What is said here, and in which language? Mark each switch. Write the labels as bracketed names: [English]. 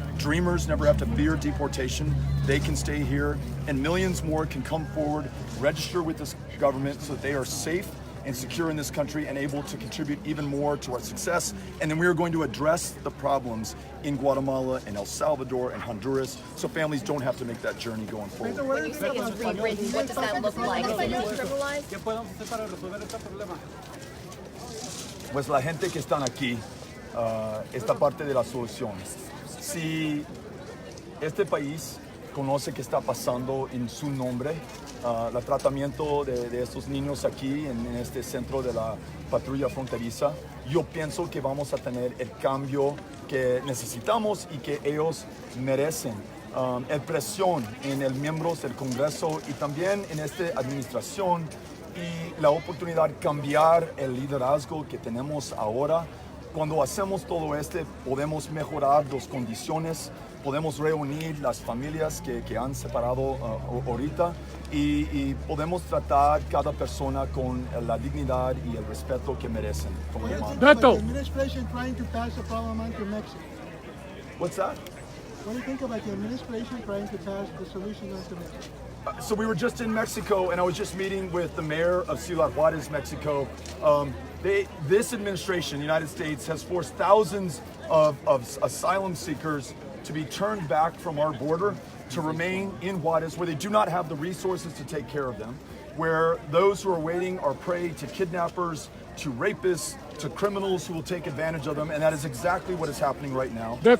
[English] Dreamers never have to fear deportation. They can stay here, and millions more can come forward, register with this government so that they are safe and secure in this country and able to contribute even more to our success. And then we are going to address the problems in Guatemala and El Salvador and Honduras so families don't have to make that journey going forward. When you say it's rewritten, what does that look like? Is it decriminalized? [Spanish] Pues la gente que están aquí, esta parte de la solución. Si este país conoce qué está pasando en su nombre, el tratamiento de estos niños aquí en este centro de la patrulla fronteriza, yo pienso que vamos a tener el cambio que necesitamos y que ellos merecen. El presión en los miembros del Congreso y también en esta administración y la oportunidad de cambiar el liderazgo que tenemos ahora. Cuando hacemos todo esto, podemos mejorar las condiciones, podemos reunir las familias que han separado ahorita y podemos tratar cada persona con la dignidad y el respeto que merecen como humanos. [English] Beto. The administration trying to pass a parliament to Mexico. What's that? What do you think about the administration trying to pass the solution onto Mexico? So we were just in Mexico, and I was just meeting with the mayor of Ciudad Juarez, Mexico. This administration, the United States, has forced thousands of asylum seekers to be turned back from our border to remain in Juarez, where they do not have the resources to take care of them, where those who are waiting are prey to kidnappers, to rapists, to criminals who will take advantage of them, and that is exactly what is happening right now,